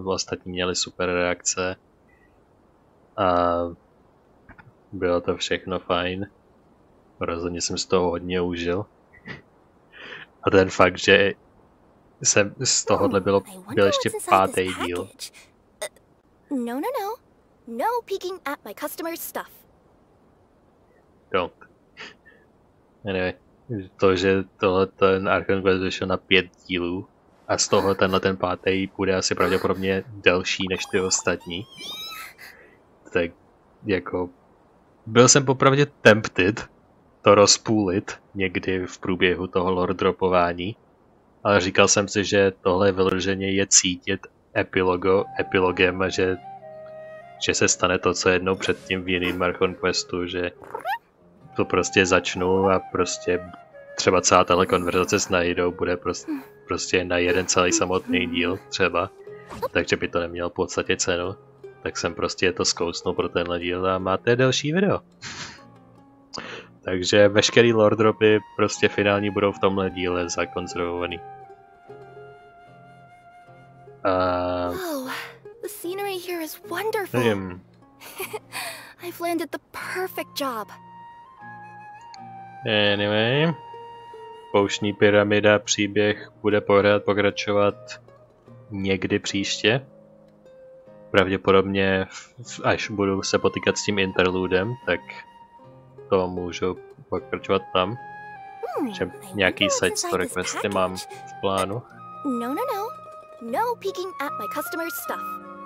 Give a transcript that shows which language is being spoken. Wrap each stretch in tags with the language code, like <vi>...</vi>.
<cs>Ostatní měli super reakce. A bylo to všechno fajn. Rozhodně jsem z toho hodně užil. A ten fakt, že jsem z tohohle byl ještě 5. díl. No.</cs> <en>No peeking at my customer's stuff. Don't.</en> <cs>Anyway, to, že tohle ten Archon Quest vyšel na 5 dílů a z toho tenhle ten 5. bude asi pravděpodobně delší než ty ostatní. Tak jako byl jsem popravdě tempted to rozpůlit někdy v průběhu toho lore dropování, ale říkal jsem si, že tohle vyloženě je cítit epilogem a že se stane to, co jednou předtím v jiným Archon Questu, že to prostě začnu a prostě třeba celá tahle konverzace s Naidou bude prostě na jeden celý samotný díl třeba, takže by to nemělo v podstatě cenu. Tak jsem prostě to zkousnul pro tenhle díl a máte další video. Takže veškerý lore dropy prostě finální budou v tomhle díle zakonzervovaný.</cs> <en>Wow, the scenery here is wonderful. I've landed the perfect job.</en> <cs>Anyway, pouštní pyramida příběh bude pokračovat někdy příště. Pravděpodobně, až budu se potýkat s tím interludem, tak to můžu pokračovat tam. Že nějaký side story questy mám v plánu.</cs> <en>No peeking at my customer's stuff.</en>